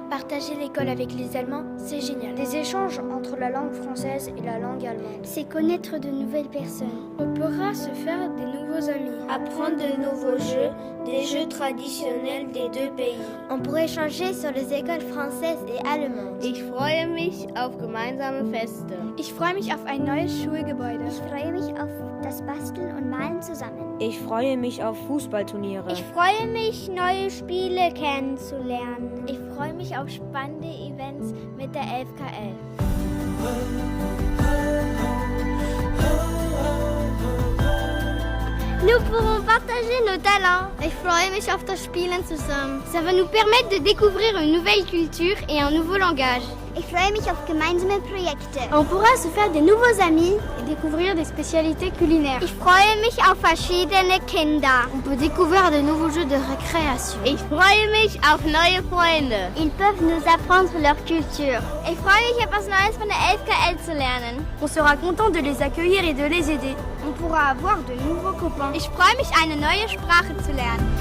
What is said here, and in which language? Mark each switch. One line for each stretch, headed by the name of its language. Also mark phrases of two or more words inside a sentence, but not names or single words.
French: Partager l'école avec les Allemands, c'est génial. Des échanges entre la langue française et la langue allemande. C'est connaître de nouvelles personnes. On pourra se faire des nouveaux amis. Apprendre de nouveaux jeux, des jeux traditionnels des deux pays. On pourrait échanger sur les écoles françaises et allemandes.
German: Ich freue mich auf gemeinsame Feste. Ich freue mich auf ein neues Schulgebäude. Ich freue mich auf das Basteln und Malen zusammen. Ich freue mich auf Fußballturniere. Ich freue mich, neue Spiele kennenzulernen. Ich freue mich auf spannende Events mit der LFKL.
French: Nous pourrons partager nos talents.
German: Ich freue mich auf das Spielen zusammen.
French: Ça va nous permettre de découvrir une nouvelle culture et un nouveau langage.
German: Ich freue mich auf gemeinsame Projekte.
French: On pourra se faire des nouveaux amis et découvrir des spécialités culinaires.
German: Ich freue mich auf verschiedene Kinder.
French: On peut découvrir de nouveaux jeux de récréation.
German: Ich freue mich auf neue Freunde.
French: Ils peuvent nous apprendre leur culture.
German: Ich freue mich, etwas Neues von der LFKL zu lernen.
French: On sera content de les accueillir et de les aider. On pourra avoir de nouveaux copains.
German: Ich freue mich, eine neue Sprache zu lernen.